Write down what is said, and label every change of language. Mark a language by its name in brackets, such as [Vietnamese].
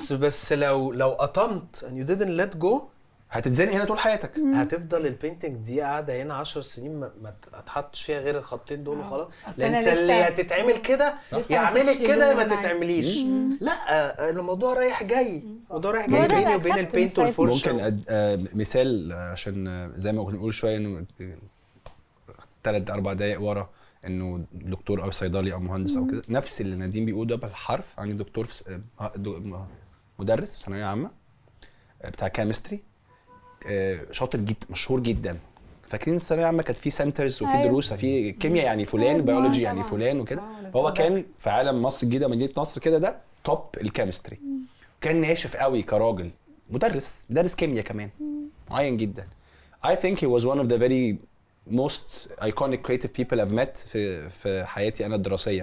[Arabic] بس لو قطمت [English] and you didn't let go [Arabic] هتتزنق هنا طول حياتك. هتفضل البينتنج دي قاعده هنا 10 سنين ما تحطش فيها غير الخطين دول وخلاص. لان انت اللي هتتعمل كده يعملك كده ما تتعمليش. لا الموضوع رايح جاي، الموضوع رايح جاي بيني وبين البينت والفرشه. ممكن مثال عشان زي ما كنا بنقول شويه انه 3-4 دقايق ورا انه دكتور او صيدلي او مهندس او كده، نفس اللي نديم بيقول ده بالحرف. عندي دكتور في مدرس في ثانويه عامه بتاع كيمستري، شاطر جدا مشهور جدا. فاكرين الثانويه العامه كانت في سنترز وفي دروس في كيمياء يعني فلان، بيولوجي يعني فلان وكده. هو كان في عالم مصر الجديده مدينه نصر كده ده توب الكيمستري، كان ناشف قوي كراجل، مدرس كيمياء كمان معين جدا. [English] I think he was one of the very most iconic creative people I've met [Arabic] في حياتي انا الدراسيه.